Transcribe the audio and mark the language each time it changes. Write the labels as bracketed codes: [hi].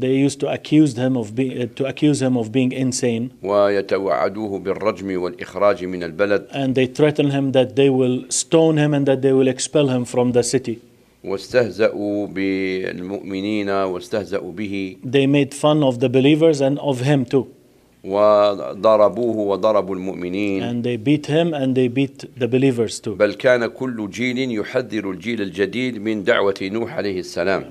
[en] They used to accuse him of being insane. [ar] ويتوعدوه بالرجم والإخراج من البلد. [en] And they threaten him that they will stone him and that they will expel him from the city. [ar] واستهزأوا بالمؤمنين واستهزأوا به. [en] They made fun of the believers and of him too. [ar] وضربوه وضربوا المؤمنين. [en] And they beat him and they beat the believers too. [ar] بل كان كل جيل يحذر الجيل الجديد من دعوة نوح عليه السلام.